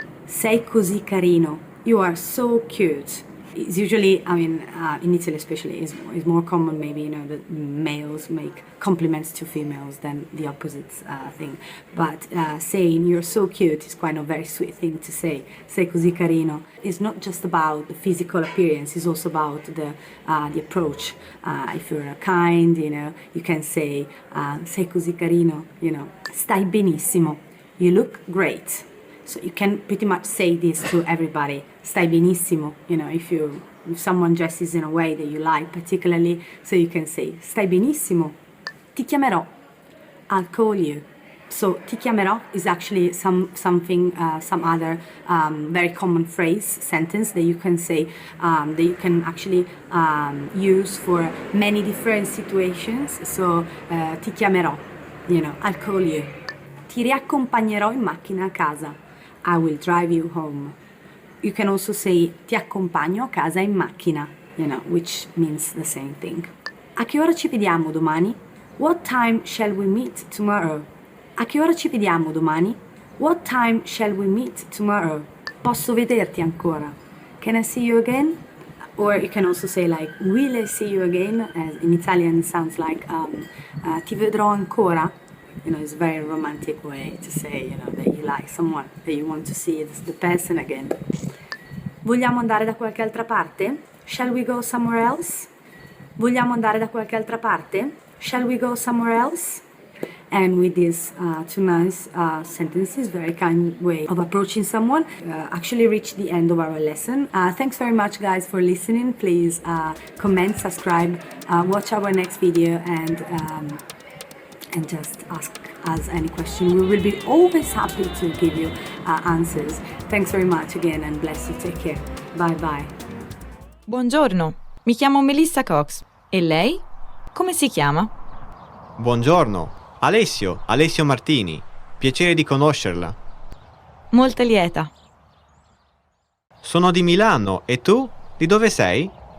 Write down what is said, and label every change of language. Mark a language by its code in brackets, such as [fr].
[it] Sei così carino. [en] You are so cute. It's usually, in Italy especially, is more common maybe, that males make compliments to females than the opposite thing. But saying you're so cute is quite a very sweet thing to say. [it] Sei così carino. [en] It's not just about the physical appearance, it's also about the approach. If you're kind, you can say [it] sei così carino, stai benissimo. [en] You look great. So you can pretty much say this to everybody. [it] Stai benissimo, [en] if someone dresses in a way that you like particularly, so you can say [it] stai benissimo. Ti chiamerò. [en] I'll call you. So [it] ti chiamerò [en] is actually some other very common phrase, sentence that you can say, that you can actually use for many different situations. So [it] ti chiamerò, [en] I'll call you. [it] Ti riaccompagnerò in macchina a casa. [en] I will drive you home. You can also say [it] ti accompagno a casa in macchina, [en] which means the same thing. [it] A che ora ci vediamo domani? [en] What time shall we meet tomorrow? [it] A che ora ci vediamo domani? [en] What time shall we meet tomorrow? [it] Posso vederti ancora? [en] Can I see you again? Or you can also say like will I see you again? As in Italian it sounds like [it] ti vedrò ancora. [en] It's a very romantic way to say, that you like someone, that you want to see the person again. [it] Vogliamo andare da qualche altra parte? [en] Shall we go somewhere else? [it] Vogliamo andare da qualche altra parte? [en] Shall we go somewhere else? And with these two nice sentences, very kind way of approaching someone, actually reach the end of our lesson. Thanks very much guys for listening. Please comment, subscribe, watch our next video and just ask us any question. We will be always happy to give you answers. Thanks very much again and bless you. Take care. Bye bye. [it] Buongiorno, mi chiamo Melissa Cox. E lei? Come si chiama? Buongiorno, Alessio Martini. Piacere di conoscerla. Molto lieta. Sono di Milano e tu? Di dove sei?